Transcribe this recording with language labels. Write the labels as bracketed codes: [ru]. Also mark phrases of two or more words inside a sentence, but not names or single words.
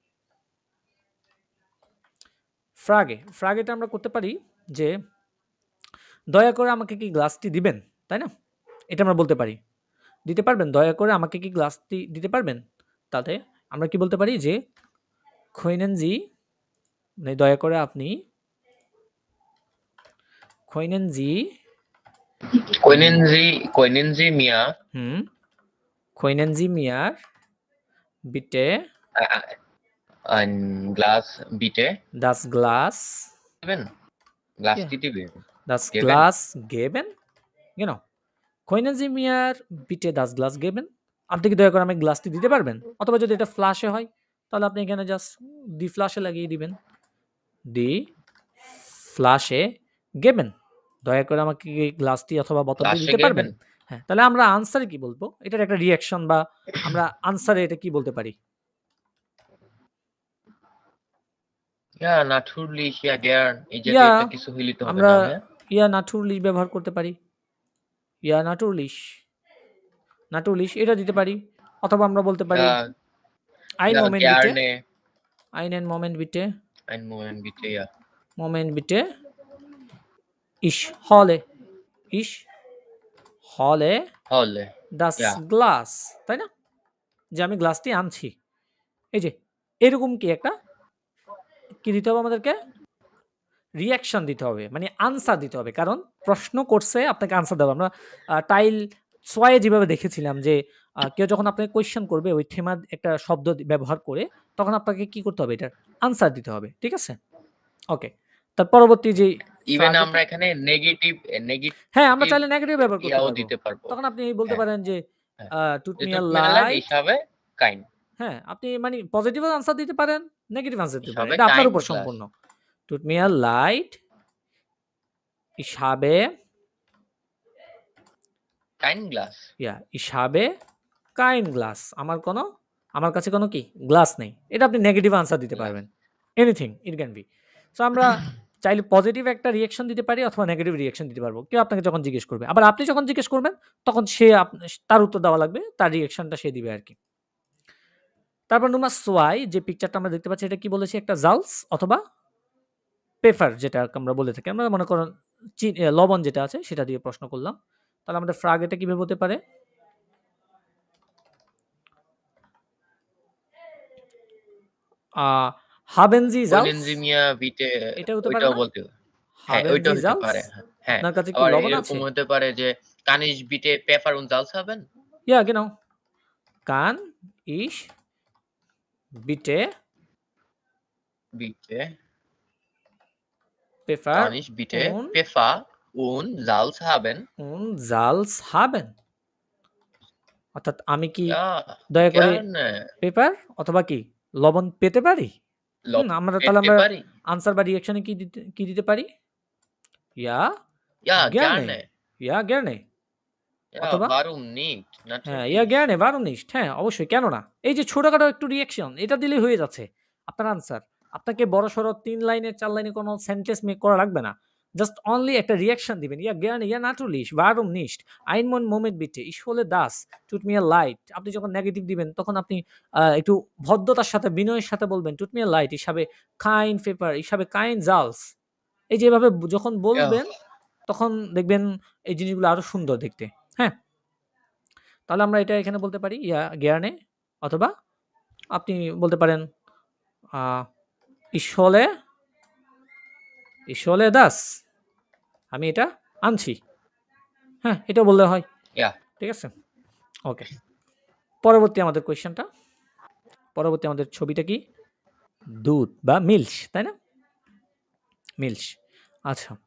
[bn] ফ্রাগেটা আমরা করতে পারি যে, "দয়া করে আমাকে কি গ্লাসটি দিবেন?" তাই না? এটা আমরা বলতে পারি। দিতে পারবেন? দয়া করে আমাকে কি গ্লাসটি দিতে পারবেন? তাতে আমরা কি বলতে পারি যে, [de] "Können Sie" [bn] মানে দয়া করে আপনি [de] "Können Sie" Können Sie mir "Können Sie mir bitte ein Glas bitte das Glas geben? ja, [bn] গ্লাসটি দিবেন? [de] das Geben? Glas geben?" Genau. "Können Sie mir bitte das Glas geben?" [bn] আপনি কি দয়া করে আমাকে গ্লাসটি দিতে পারবেন? অথবা যদি এটা ফ্লাশে হয় তাহলে আপনি এখানে জাস্ট [de] "die Flasche" [bn] লাগিয়ে দিবেন। [de] "Die Flasche geben" [bn] দয়া করে আমাকে কি গ্লাসটি অথবা বোতলটি গ্লাসে দিতে পারবেন? [de] geben? [bn] হ্যাঁ, তাহলে আমরা আনসারে কি বলবো? এটার একটা রিঅ্যাকশন বা আমরা আনসারে এটা কি বলতে পারি? [de] Ja, natürlich, ja gern। এই [bn] ইয়া জাতীয় একটা কিছু হইলে তো হবে আমরা না ভাইয়া? [de] ja natürlich [bn] ব্যবহার করতে পারি। [de] ja natürlich [bn] এটা দিতে পারি। অথবা আমরা বলতে পারি [de] Ja, "Einen ja Moment bitte", gerne। "Einen Moment bitte", Einen Moment bitte, ja। "Moment bitte", "Ich hole Hole, das ja। [bn] Glas" তাই না? যে আমি গ্লাসটি আনছি। এই যে এরকম কি একটা কি দিতে হবে আমাদেরকে? রিঅ্যাকশন দিতে হবে। মানে আনসার দিতে হবে। কারণ প্রশ্ন করছে আপনাকে আনসার দেওয়া। আমরা টাইল ৬ এ যেভাবে দেখেছিলাম যে কেউ যখন আপনাকে কোয়েশ্চেন করবে ওই থেমার একটা শব্দ ব্যবহার করে তখন আপনাকে কি করতে হবে? এটার আনসার দিতে হবে। ঠিক আছে? ওকে। তার পরবর্তী যে ইভেন আমরা এখানে নেগেটিভ হ্যাঁ, আমরা চাইলে নেগেটিভ ব্যবহার করতে ইয়াও পারবো। দিতে পারবো। তখন আপনি বলতে হ্যাঁ, পারেন যে হ্যাঁ। [de] "Tut [bn] যে [de] mir tut mir leid, leid" ich habe kein। [bn] হ্যাঁ, আপনি মানে [en] positive answer [bn] দিতে পারেন, [en] negative answer [de] Ich [bn] দিতে পারেন। [de] habe [bn] এটা আপনার [de] kein [bn] উপর [de] Glas। [bn] সম্পূর্ণ। [de] "Tut mir leid, ich habe" Kein Glas। ich habe kein Glas [bn] আমার কাছে কোনো কি গ্লাস নেই। এটা আপনি নেগেটিভ আনসার দিতে [de] Glass। [bn] পারবেন। [en] anything it can be. [bn] সো আমরা চাইলে পজিটিভ একটা রিঅ্যাকশন দিতে পারি অথবা [en] negative reaction [bn] দিতে পারবো। কেউ আপনাকে যখন জিজ্ঞেস করবে। আবার আপনি যখন জিজ্ঞেস করবেন তখন সে তার উত্তর দেওয়া লাগবে। তার রিঅ্যাকশনটা সে দিবে আরকি। তারপর নাম্বার ৬ যে পিকচারটা আমরা দেখতে পাচ্ছি এটা কি বলেছি? একটা জালস অথবা পেপার যেটা আমরা বলে থাকি। আমরা মনে করেন লবণ যেটা আছে সেটা দিয়ে প্রশ্ন করলাম। তাহলে আমাদের ফ্রাগ এটা কিভাবে হতে পারে? [de] haben Sie Können Salz? Sie mir bitte [bn] এটা হতে পারে ওইটাও না? বলতে হ্যাঁ, [de] haben [bn] ওইটাও [de] Sie [bn] হতে [de] Salz? [bn] পারে। হ্যাঁ। আপনার কাছে কি আবার লবণ এরকম আছে? হতে পারে যে [de] kann ich bitte Pfeffer und Salz haben? Ja, genau. Kann ich bitte bitte, Pfeffer kann ich bitte und Pfeffer und Salz haben? Salz haben? [bn] অর্থাৎ আমি কি [de] Ja, [bn] দয়া করে [de] gerne. [bn] পেপার অথবা কি লবণ পেতে পারি? আমরা তাহলে পেতে আমরা পারি? আনসার বা রিঅ্যাকশনে কি দিতে পারি? [de] Ja, Ja, gerne. gerne. Ja, gerne. Ja, [bn] অথবা [de] warum nicht? [bn] হ্যাঁ, ja, [de] Natürlich. gerne, warum nicht? [bn] হ্যাঁ, অবশ্যই কেন না? এই যে ছোটখাটো একটু রিঅ্যাকশন এটা দিলেই হয়ে যাচ্ছে। আপনার আনসার। আপনাকে বড়সড় ৩ লাইনে ৪ লাইনে কোনো [en] sentence make [bn] করা লাগবে না। [en] just only [bn] একটা রিঅ্যাকশন দিবেন। [de] Ja, gerne, ja, natürlich, warum nicht? Einen Moment bitte, ich hole das, tut mir leid. [bn] আপনি যখন নেগেটিভ দিবেন তখন আপনি একটু ভদ্রতার সাথে বিনয়ের সাথে বলবেন, [de] tut mir leid, ich habe kein Pfeffer, ich habe kein Salz. [bn] এই যে এভাবে যখন [de] Ja, [bn] বলবেন তখন দেখবেন এই জিনিসগুলো আরো সুন্দর দেখতে। হ্যাঁ? তাহলে আমরা এটা এখানে বলতে পারি [de] ja gerne [bn] অথবা আপনি বলতে পারেন আ [de] ich hole das. [bn] আমি এটা আনছি। হ্যাঁ, এটাও বললে হয়। [de] ja. [bn] ঠিক আছে? ওকে। পরবর্তী আমাদের কোয়েশ্চেনটা। পরবর্তী আমাদের ছবিটা কি? দুধ বা মিল্ক, তাই না? মিল্ক। আচ্ছা।